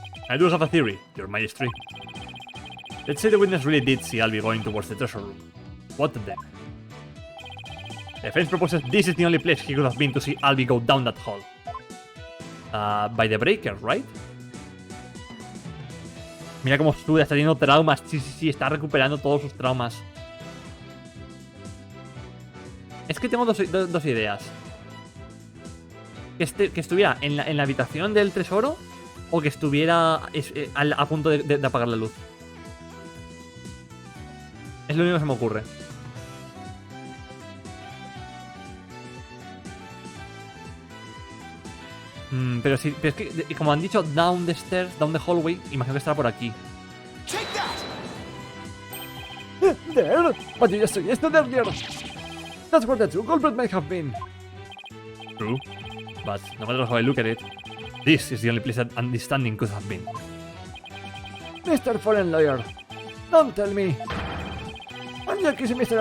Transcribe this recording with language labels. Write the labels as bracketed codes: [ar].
[en] I do have a theory, Your Majesty. Let's say the witness really did see Albie going towards the treasure room. What then? The defense proposes this is the only place he could have been to see Albie go down that hall. By the breaker, right? [es] Mira cómo suda, está teniendo traumas. Sí, está recuperando todos sus traumas. Es que tengo dos ideas. Que estuviera en la habitación del tesoro o que estuviera a punto de apagar la luz. Es lo único que se me ocurre. Pero es que, como han dicho, [en] down the stairs, down the hallway, [es] imagino que estará por aquí. [en] There! But you just suggested earlier! That's where the true culprit may have been. True, but no matter how I look at it, this is the only place that Understanding could have been. Mr. Foreign Lawyer, don't tell me. Aren't you accusing Mr.